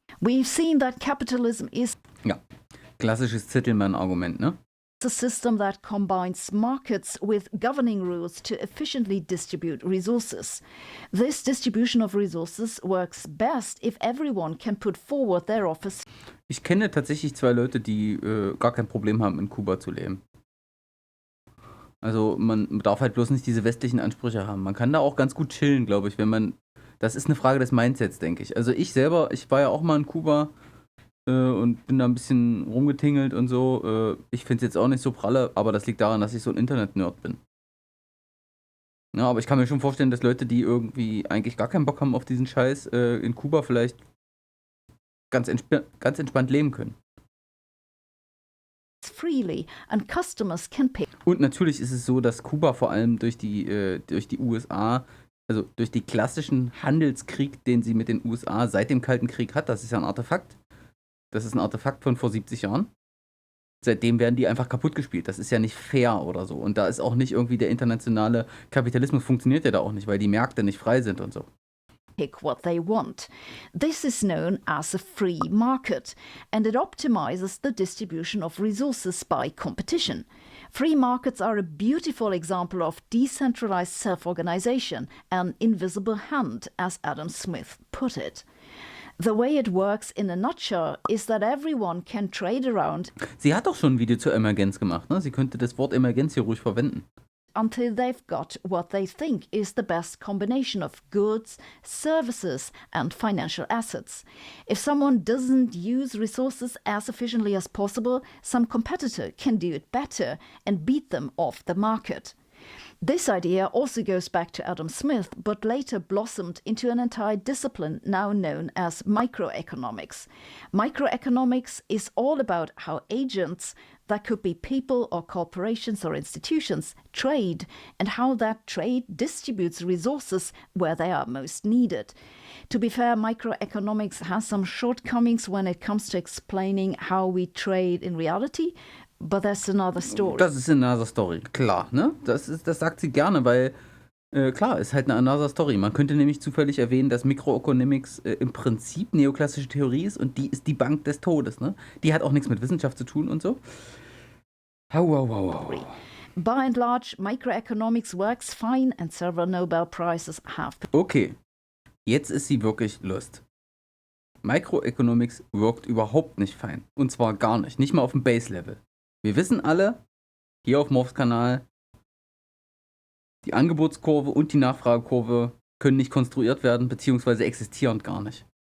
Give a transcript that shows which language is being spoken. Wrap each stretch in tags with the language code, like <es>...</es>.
<en>We've seen that capitalism is</en> <de>Ja, klassisches Zittelmann-Argument, ne?</de> <en>a system that combines markets with governing rules to efficiently distribute resources. This distribution of resources works best if everyone can put forward their offers.</en> <de>Ich kenne tatsächlich 2 Leute, die gar kein Problem haben, in Kuba zu leben. Also man darf halt bloß nicht diese westlichen Ansprüche haben. Man kann da auch ganz gut chillen, glaube ich, wenn man. Das ist eine Frage des Mindsets, denke ich. Also ich war ja auch mal in Kuba und bin da ein bisschen rumgetingelt und so. Ich finde es jetzt auch nicht so pralle, aber das liegt daran, dass ich so ein Internet-Nerd bin. Ja, aber ich kann mir schon vorstellen, dass Leute, die irgendwie eigentlich gar keinen Bock haben auf diesen Scheiß, in Kuba vielleicht ganz entspannt leben können.</de> <en>Freely and customers can pay.</en> <de>Und natürlich ist es so, dass Kuba vor allem durch die USA, also durch den klassischen Handelskrieg, den sie mit den USA seit dem Kalten Krieg hat, das ist ja ein Artefakt. Das ist ein Artefakt von vor 70 Jahren. Seitdem werden die einfach kaputt gespielt. Das ist ja nicht fair oder so. Und da ist auch nicht irgendwie der internationale Kapitalismus, funktioniert ja da auch nicht, weil die Märkte nicht frei sind und so.</de> <en>Pick what they want. This is known as a free market, and it optimizes the distribution of resources by competition. Free markets are a beautiful example of decentralized self-organization, an invisible hand, as Adam Smith put it. The way it works in a nutshell is that everyone can trade around.</en> <de>Sie hat doch schon ein Video zur Emergenz gemacht, ne? Sie könnte das Wort Emergenz hier ruhig verwenden.</de> <en>Until they've got what they think is the best combination of goods, services, and financial assets. If someone doesn't use resources as efficiently as possible, some competitor can do it better and beat them off the market. This idea also goes back to Adam Smith, but later blossomed into an entire discipline now known as microeconomics. Microeconomics is all about how agents, that could be people or corporations or institutions, trade, and how that trade distributes resources where they are most needed. To be fair, microeconomics has some shortcomings when it comes to explaining how we trade in reality, but that's another story.</en> <de>Das ist eine</de> <en>another story,</en> <de>klar, ne? Das sagt sie gerne, weil, klar, ist halt eine another story. Man könnte nämlich zufällig erwähnen, dass Microeconomics im Prinzip neoklassische Theorie ist und die ist die Bank des Todes, ne? Die hat auch nichts mit Wissenschaft zu tun und so. Wow.</de> <en>By and large, microeconomics works fine and several Nobel Prizes have been.</en> <de>Okay, jetzt ist sie wirklich lost. Microeconomics wirkt überhaupt nicht fein. Und zwar gar nicht. Nicht mal auf dem Base-Level. Wir wissen alle, hier auf dem hauptkanal, die Angebotskurve und die Nachfragekurve können nicht konstruiert werden, beziehungsweise existieren gar nicht.</de>